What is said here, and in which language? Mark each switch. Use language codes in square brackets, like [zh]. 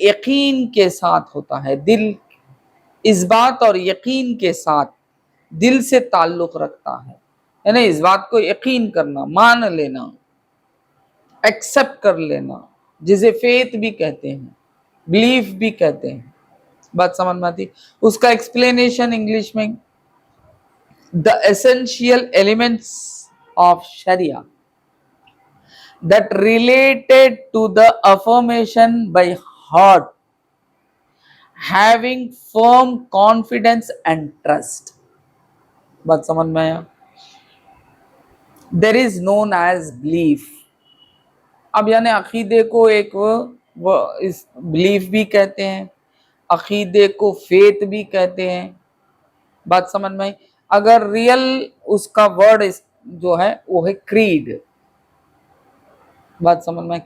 [hi] यकीन के साथ होता है। दिल इस बात और यकीन के साथ दिल से ताल्लुक रखता है। यानी इस बात को यकीन करना, मान लेना, एक्सेप्ट कर लेना, जिसे फेथ भी कहते हैं, बिलीफ भी कहते हैं। बात समझ में आती? उसका एक्सप्लेनेशन इंग्लिश में, [en] The essential elements of sharia that related to the affirmation by heart, having firm confidence and trust। [hi] बात समझ में आया? [en] There is known as belief। [hi] अब यानी अकीदे को एक वो इस बिलीफ भी कहते हैं, अकीदे को फेथ भी कहते हैं। बात समझ में आई? अगर रियल उसका वर्ड जो है वो है क्रीड। बात समझ में?